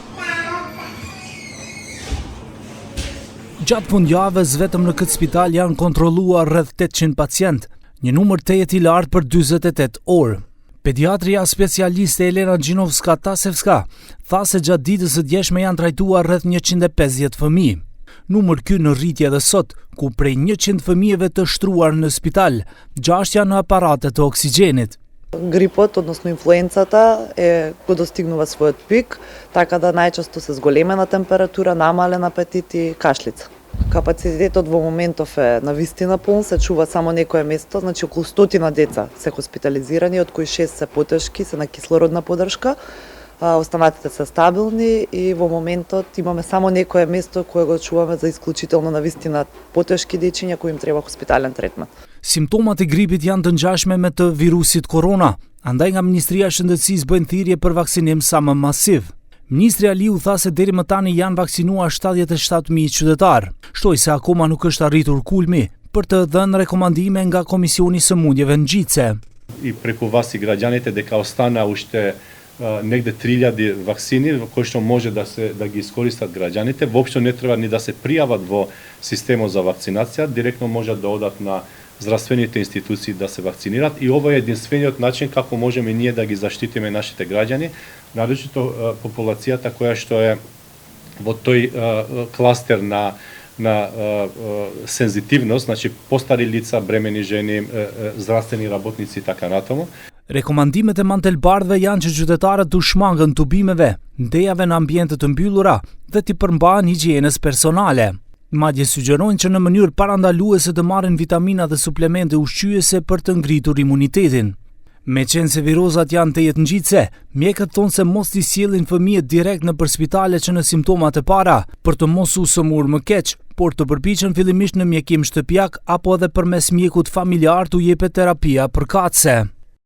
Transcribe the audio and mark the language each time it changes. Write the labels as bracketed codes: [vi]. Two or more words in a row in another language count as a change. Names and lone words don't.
[sq] Gjatë fundjavës vetëm në këtë spital janë kontrolluar rreth 800 pacient, një numër tejet i lartë për 48 orë. Pediatria specialiste Elena Gjinovska-Tasevska tha se gjatë ditës së djeshme janë trajtuar rreth 150 fëmijë. Numër ky në rritje edhe sot, ku prej 100 fëmijëve të shtruar në spital, 6 janë në aparate të oksigjenit. [mk] Грипот, односно инфлуенцата, го достигнува својот пик, така да најчесто се зголемена температура, намален апетит и кашлица. Капацитетот во моментов е навистина полн, се чува само некое место, значи околу 100 деца се хоспитализирани, од кои 6 се потешки, се на кислородна поддршка, останатите се стабилни и во моментот имаме само некое место кое го чуваме за исклучително навистина потешки дечиња кои им треба хоспитален третман. [sq] Simptomat e gripit janë të ngjashme me të virusit korona, andaj nga Ministria e Shëndetësisë bëjnë thirrje për vaksinim sa më masiv. Ministri Aliu tha se deri më tani janë vaksinuar 77.000 qytetar, shtoi se akoma nuk është arritur kulmi për të dhënë rekomandime nga Komisioni i Sëmundjeve ngjitse. [mk] И преку вас и граѓаните дека остана уште негде 3000 вакцини кои што може да ги искористат граѓаните, воопшто не треба ни да се пријават во системот за вакцинација, директно можат да одат на здравствените институции да се вакцинират и ова е единствениот начин како можеме ние да ги заштитиме нашите граѓани, нарочито популацијата која што е во тој кластер на сензитивност, значи постари лица, бремени жени, здравствени работници и така натаму. [sq] Rekomandimet e mantelbardhëve janë që qytetarët të shmangën tubimeve, ndejave në ambiente të mbyllura dhe t'i përmbahen higjienës personale. Madje sugjerojnë që në mënyrë parandaluese të marrin vitamina dhe suplemente ushqyese për të ngritur imunitetin. Me qenë se virozat janë tejet ngjitse, mjekët thonë se mos t'i sjellin fëmijët direkt nëpër spitale që në simptomat e para, për të mos u sëmurë më keq, por të përpiqen fillimisht në mjekim shtëpiak apo edhe përmes mjekut familjar t'u jepet terapia përkatëse.